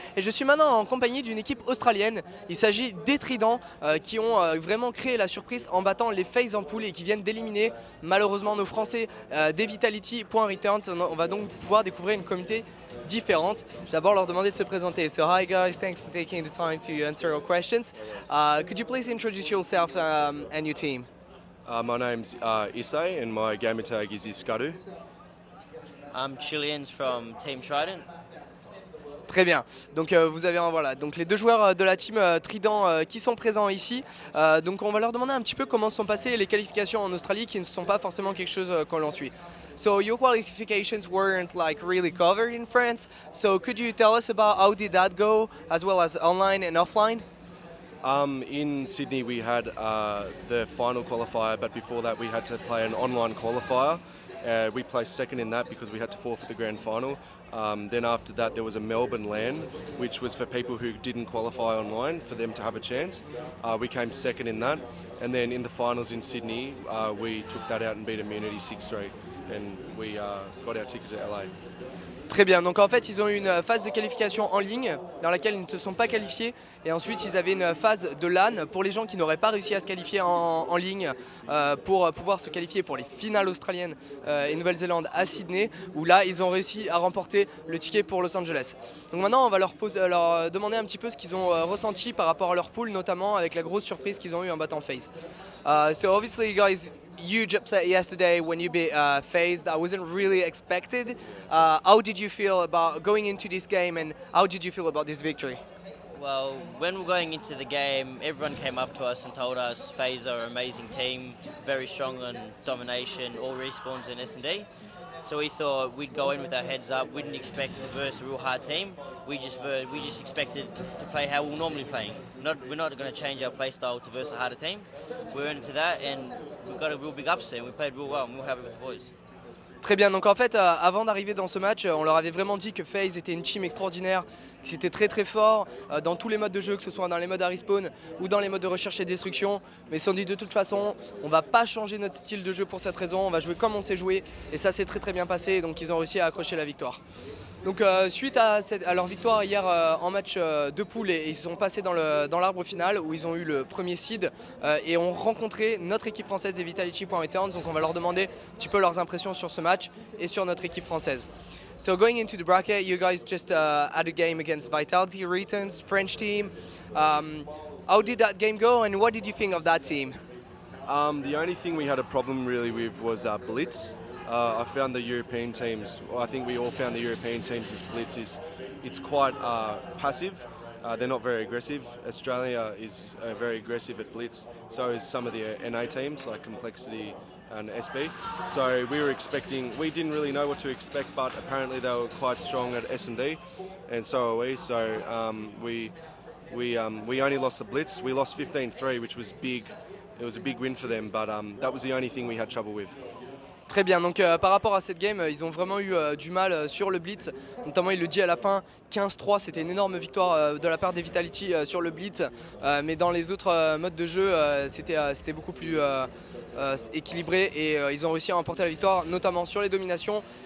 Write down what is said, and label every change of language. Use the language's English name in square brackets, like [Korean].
[French] Et je suis maintenant en compagnie d'une équipe australienne. Il s'agit des Trident qui ont vraiment créé la surprise en battant les FaZe en poule et qui viennent d'éliminer malheureusement nos Français des Vitality.Returns. On va donc pouvoir découvrir une communauté différente. Je vais d'abord leur demander de se présenter. [English] So hi guys, thanks for taking the time to answer your questions. Could you please introduce yourselves and your team? My name's Issei and my gamer tag is Iskadu. I'm Chileans from Team Trident. [French] Très bien. Donc vous avez voilà, donc les deux joueurs de la team Trident qui sont présents ici. Donc on va leur demander un petit peu comment se sont passées les qualifications en Australie qui ne sont pas forcément quelque chose qu'on l'on suit. [English] So your qualifications weren't like really covered in France. So could you tell us about how did that go as well as online and offline? In Sydney we had the final qualifier, but before that we had to play an online qualifier. We placed second in that because we had to forfeit the grand final. Then after that there was a Melbourne LAN, which was for people who didn't qualify online, for them to have a chance. We came second in that. And then in the finals in Sydney, we took that out and beat Immunity 6-3. And we got our tickets to LA. [French] Très bien, donc en fait ils ont eu une phase de qualification en ligne dans laquelle ils ne se sont pas qualifiés et ensuite ils avaient une phase de LAN pour les gens qui n'auraient pas réussi à se qualifier en ligne pour pouvoir se qualifier pour les finales australiennes et Nouvelle-Zélande à Sydney où là ils ont réussi à remporter le ticket pour Los Angeles. Donc maintenant on va leur demander un petit peu ce qu'ils ont ressenti par rapport à leur pool, notamment avec la grosse surprise qu'ils ont eu en battant FaZe. [English] So obviously you guys huge upset yesterday when you beat FaZe. That wasn't really expected. How did you feel about going into this game and how did you feel about this victory? Well, when we're going into the game, everyone came up to us and told us FaZe are an amazing team, very strong on domination, all respawns in S&D. So we thought we'd go in with our heads up. We didn't expect to verse a real hard team. We just expected to play how we're normally playing. We're not going to change our play style to verse a harder team. We went into that and we got a real big upset. And we played real well and we were happy with the boys. [French] Très bien, donc en fait avant d'arriver dans ce match, on leur avait vraiment dit que FaZe était une team extraordinaire, que c'était très très fort dans tous les modes de jeu, que ce soit dans les modes à respawn ou dans les modes de recherche et destruction. Mais ils se sont dit de toute façon, on va pas changer notre style de jeu pour cette raison, on va jouer comme on sait jouer et ça s'est très très bien passé, donc ils ont réussi à accrocher la victoire. Donc suite à leur victoire hier en match de poule, ils sont passés dans l'arbre final où ils ont eu le premier seed et ont rencontré notre équipe française des Vitality.Returns. Donc on va leur demander un petit peu leurs impressions sur ce match et sur notre équipe française. [English] So going into the bracket, you guys just had a game against Vitality Returns, French team. How did that game go and what did you think of that team? The only thing we had a problem really with was Blitz. I found the European teams, I think we all found the European teams as Blitz it's quite passive. They're not very aggressive. Australia is very aggressive at Blitz, so is some of the NA teams like Complexity and SB. So we didn't really know what to expect, but apparently they were quite strong at S&D, and so are we. So we only lost the Blitz. We lost 15-3, which was big. It was a big win for them, but that was the only thing we had trouble with. [French] Très bien, donc par rapport à cette game, ils ont vraiment eu du mal sur le Blitz, notamment il le dit à la fin, 15-3, c'était une énorme victoire de la part des Vitality sur le Blitz, mais dans les autres modes de jeu, c'était beaucoup plus équilibré et ils ont réussi à remporter la victoire, notamment sur les dominations.